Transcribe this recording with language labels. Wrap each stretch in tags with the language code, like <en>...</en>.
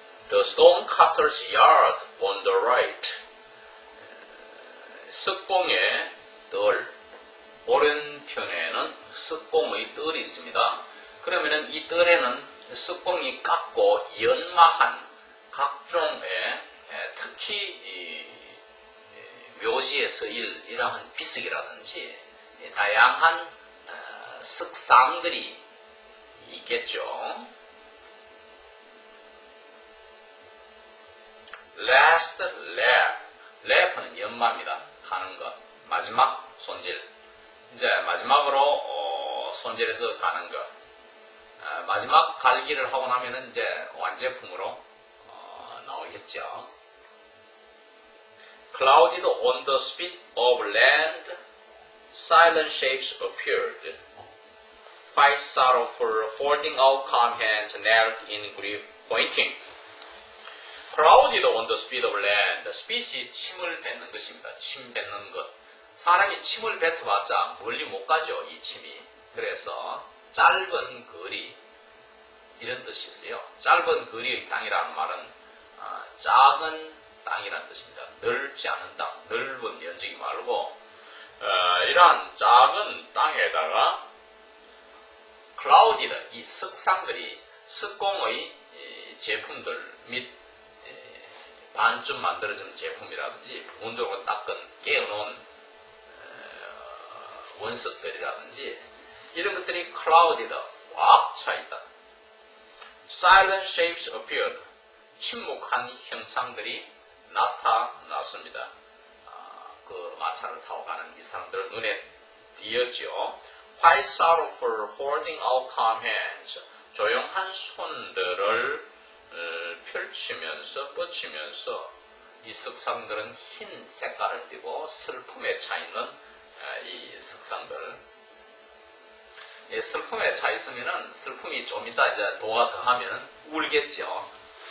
<en>The stonecutter's yard on the right.</en> <ko>석공의 뜰, 오른편에는 석공의 뜰이 있습니다. 그러면은 이 뜰에는 석공이 깎고 연마한 각종의, 특히 이 묘지에 쓰일 이러한 비석이라든지 다양한 석상들이 있겠죠.</ko> <en>Last lap.</en> <ko>랩은 연마입니다. 가는 것. 마지막 손질. 이제 마지막으로 손질해서 가는 것. 마지막 갈기를 하고 나면은 이제 완제품으로 나오겠죠.</ko> <en>Clouded on the spit of land, silent shapes appeared. Five sorrowful, holding out calm hands, knelt in grief, pointing. Clouded on the spit of land.</en> <ko>spit이 침을 뱉는 것입니다. 침 뱉는 것. 사람이 침을 뱉어봤자 멀리 못 가죠, 이 침이. 그래서 짧은 거리, 이런 뜻이 있어요. 짧은 거리의 땅이라는 말은 작은 땅이라는 뜻입니다. 넓지 않은 땅, 넓은 면적이 말고 이러한 작은 땅에다가 클라우디드, 이 석상들이 석공의 제품들 및 반쯤 만들어진 제품이라든지 부분적으로 닦은 깨어놓은 원석들이라든지 이런 것들이 클라우디드, 꽉 차있다.</ko> <en>Silent shapes appeared.</en> <ko>침묵한 형상들이 나타났습니다. 그 마차를 타고 가는 이 사람들 눈에 띄었죠.</ko> <en>White sorrowful holding out calm hands.</en> <ko>조용한 손들을 펼치면서 뻗치면서 이 석상들은 흰 색깔을 띠고 슬픔에 차 있는 이 석상들. 슬픔에 차 있으면은 슬픔이 좀 이따 이제 도가 더하면은 울겠죠.</ko>